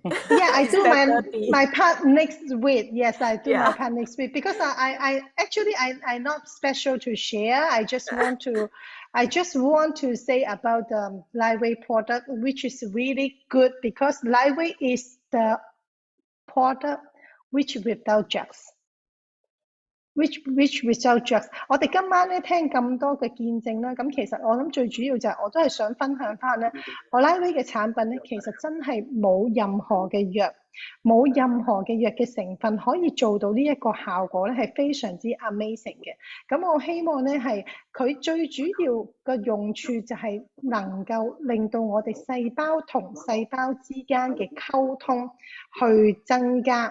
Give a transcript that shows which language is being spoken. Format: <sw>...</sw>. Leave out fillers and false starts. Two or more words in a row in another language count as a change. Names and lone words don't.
<en>Yeah, I do my part next week. Yes, I do my part next week, because I'm not special to share. I just want to say about the Lifewave product, which is really good, because Lifewave is the product which without drugs. Which without drugs。</en> <yue>我哋今晚咧聽咁多嘅見證啦，咁其實我諗最主要就係我都係想分享翻咧，我 Lifewave 嘅產品咧，其實真係冇任何嘅藥，冇任何嘅藥嘅成分可以做到呢一個效果咧，係非常之 amazing 嘅。咁我希望咧係佢最主要嘅用處就係能夠令到我哋細胞同細胞之間嘅溝通去增加。</yue>